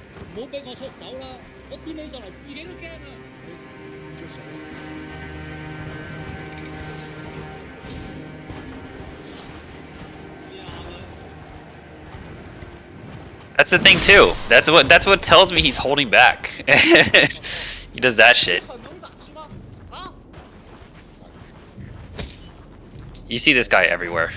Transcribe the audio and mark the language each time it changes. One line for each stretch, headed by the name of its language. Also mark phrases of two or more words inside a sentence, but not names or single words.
Cantonese: 唔好俾我出手啦！我掂起上嚟自己都驚啊！唔出手。
English: That's the thing too. That's what tells me he's holding back. He does that shit. You see this guy everywhere.